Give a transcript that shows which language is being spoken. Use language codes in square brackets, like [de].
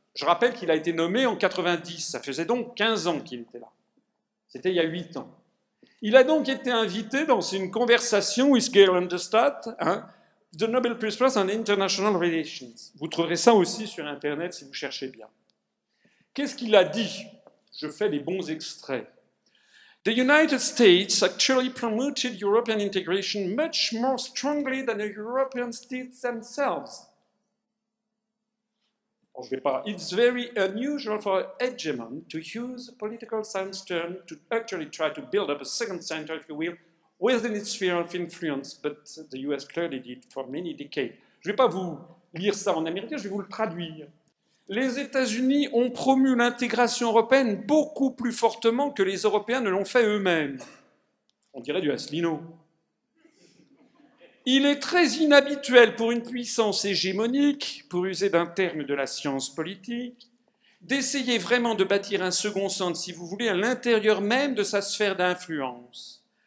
[fr] Je rappelle qu'il a été nommé en 90, ça faisait donc 15 ans qu'il était là. C'était il y a 8 ans. Il a donc été invité dans une [en] conversation with [fr] Geir Lundestad, The Nobel Peace Prize on International Relations. Vous trouverez ça aussi sur Internet si vous cherchez bien. Qu'est-ce qu'il a dit? Je fais des bons extraits. [en] The United States actually promoted European integration much more strongly than the Europeans did themselves. [fr] Bon, je vais pas. [en] It's very unusual for an hegemon to use a political science term to actually try to build up a second center, if you will, within its sphere of influence, but the US clearly did for many decades. [fr] Je ne vais pas vous lire ça en américain, je vais vous le traduire. Les États-Unis ont promu l'intégration européenne beaucoup plus fortement que les Européens ne l'ont fait eux-mêmes. On dirait du Asselineau. Il est très inhabituel pour une puissance hégémonique, pour user d'un terme de la science politique, d'essayer vraiment de bâtir un second centre, si vous voulez, à l'intérieur même de sa sphère d'influence.